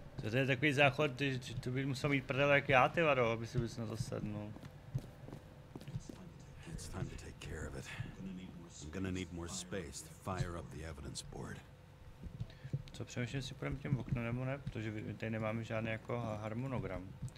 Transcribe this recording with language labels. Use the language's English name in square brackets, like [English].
[Czech] To je takový záchod, to by musel mít prdel jak já, ty vado, aby si bys na to sednul. [English] It's time to take care of it. I'm gonna need more space to fire up the evidence board. [Czech] Co přemýšlím, si půjdeme těm oknem nebo ne, protože tady nemáme žádný jako harmonogram.